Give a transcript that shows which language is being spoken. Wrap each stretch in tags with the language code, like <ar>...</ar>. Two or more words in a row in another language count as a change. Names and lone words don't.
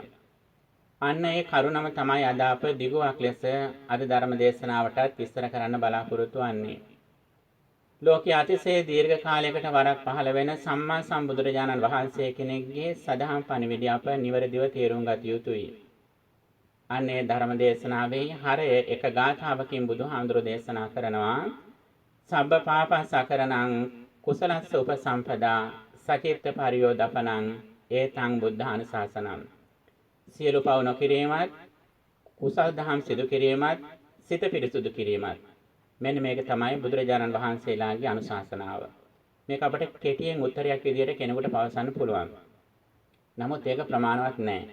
<si>අන්න ඒ කරුණම තමයි අද අප දිගුවක් ලෙස අද ධර්ම දේශනාවටත් විස්තර කරන්න බලාපොරොත්තු වෙන්නේ. ලෝකයේ අතිශය දීර්ඝ කාලයකට වරක් පහළ වෙන සම්මා සම්බුදුරජාණන් වහන්සේ කෙනෙක්ගේ සදහම් පණිවිඩය අප නිවැරදිව තේරුම් ගත යුතුයි. අන්නේ ධර්ම දේශනාවේ හරය එක ගාථාවකින් බුදුහාමුදුරෝ දේශනා කරනවා.</si> <pi>සබ්බ පාපස්සකරණං කුසලස්ස උපසම්පදා සචිත්ත පරියෝදපනං ඒතං බුද්ධානුශාසනං.</pi> <si>සියලු පව් නොකිරීමත් කුසල් දහම් සිදු කිරීමත් සිත පිරිසුදු කිරීමත් මෙන්න මේක තමයි බුදුරජාණන් වහන්සේලාගේ අනුශාසනාව. මේක අපිට කෙටියෙන් උත්තරයක් විදියට කෙනෙකුට පවසන්න පුළුවන්. නමුත් ඒක ප්‍රමාණවත් නැහැ.</si>